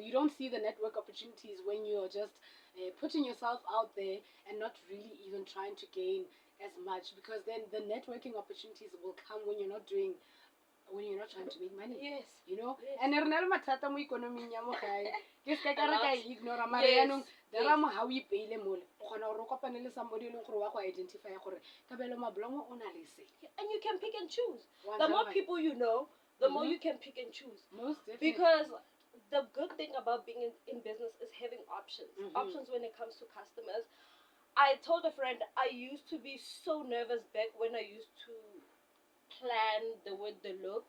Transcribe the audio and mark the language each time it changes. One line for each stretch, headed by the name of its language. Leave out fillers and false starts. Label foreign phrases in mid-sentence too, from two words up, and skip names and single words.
English: You don't see the network opportunities when you're just putting yourself out there and not really even trying to gain as much because then the networking opportunities will come when you're not trying to make money. Yes. You know? Yes.
Tswana: And re na le mathata mo ikonoming ya mo gae. Ke se ka re ka ignore mara
English: Yes.
Tswana: yanong dira mo ha o ipeile mole o kgona gore o kopane le somebody e leng gore wa go identify gore Kabelo Mablomo o na le se.
English: And you can pick and choose. The more people you know, the more you can pick and choose. Most definitely. Because the good thing about being in business is having options. Options when it comes to customers. I told a friend I used to be so nervous back when I used to plan the look.